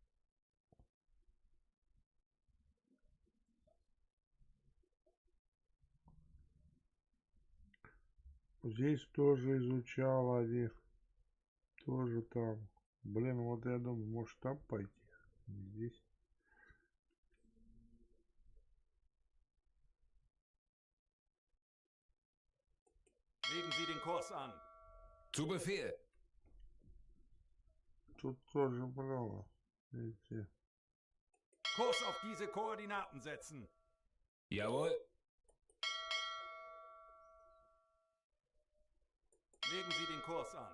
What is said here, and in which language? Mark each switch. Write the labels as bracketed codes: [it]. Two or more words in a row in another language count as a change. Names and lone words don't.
[ru] Здесь тоже изучал они. Тоже там. Блин, вот я думаю, может там пойти. Не здесь. [de] Legen Sie den Kurs an. Zu Befehl. [ru] Тут тоже много. Видите. [de] Kurs auf diese Koordinaten setzen. Jawohl. Legen Sie den Kurs an.